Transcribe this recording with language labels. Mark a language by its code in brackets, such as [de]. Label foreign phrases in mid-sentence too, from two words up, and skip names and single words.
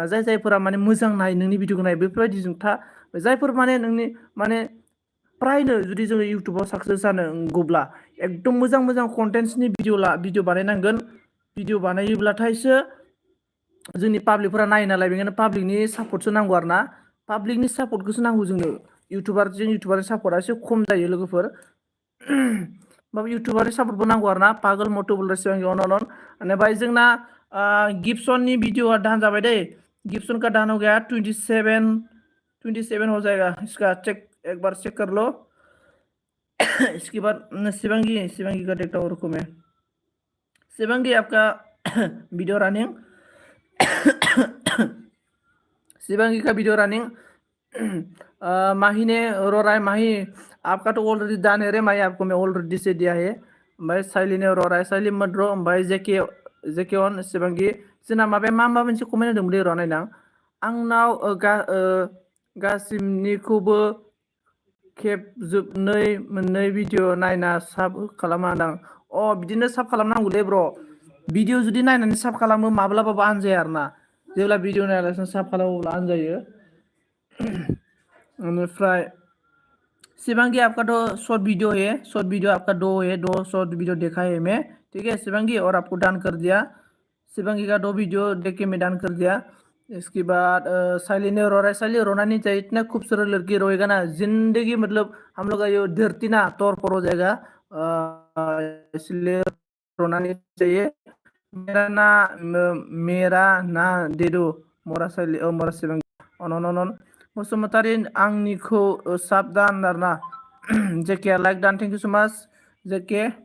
[brx] जायफोरा माने मोजां नाय, नोंनि भिडिअखौ नाय, बेफोरबायदिजों था। जायफोर माने नोंनि माने प्रायनो जुदि जोङो इउटुबाव साक्सेस जानांगौब्ला एकदम मोजां कन्टेन्टसनि भिडिअ बानायनांगोन। भिडिअ बानायोब्लाथायसो जोंनि पाब्लिकफोरा नायो नालाय, बेनिखायनो पाब्लिकनि सापर्टसो नांगौ आरोना। पाब्लिकनि सापर्टखौसो नांगौ जोंनो। इउटुबारनि सापर्टआ एसे खम जायो लोगोफोर। होमबाबो इउटुबारनि सापर्टबो नांगौ आरोना। पागल मटु बोल सिगांनि अन। बेनिफ्राय जोंना गिब्सननि भिडिअआ दान जाबाय दै। [hi] गिब्सन का दान हो गया 27 हो जाएगा। इसका एक बार चेक कर लो। इसके बाद शिवांगी का देखता हूँ, रुको मैं। शिवांगी आपका [en] video running. [hi] शिवांगी का [en] video running. [hi] माही ने रो रहा है, माही आपका तो [en] already done [hi] है रे माही, आपको मैं ऑलरेडी से दिया है। भाई साइली ने रो रहा है, साइली मत रो। [brx] भाई जेके अन शिवांगी जोंना माबाया मा मोनसे कमेन्ट होदोंमोनलै, र' नायनां। आंनाव गासिमनिखौबो खेबजोबनै मोननै भिडिअ नायना साब खालामादां। बिदिनो साब खालामनांगौलै ब्र। भिडिअ जुदि नायनानै साब खालामो माब्लाबाबो आनजाया आरोना। जेब्ला भिडिअ नायालासिनो साब खालामो अब्ला आनजायो। [hi] बेनिफ्राय शिवांगी आपका तो [en] short video [hi] है, [en] short video [hi] आपका 2 है, 2 [en] short video [hi] देखा है मैं, ठीक है शिवांगी, और आपको डन कर दिया। शिवांगी का 2 वीडियो देख के मैं डन कर दिया। इसके बाद साइली ने रो रहा है, साइली रोना नहीं चाहिए, इतना खूबसूरत लड़की रोएगा ना जिंदगी, मतलब हम लोग का ये धरती ना तौर पर हो जाएगा। इसलिए रोना नहीं चाहिए। मेरा ना दे दो मोरा साइली मोरा शिवांगी अन बसुमतारी [brx] आंनिखौ साबधान आरोना। [en] JK like done, Thank you so much JK.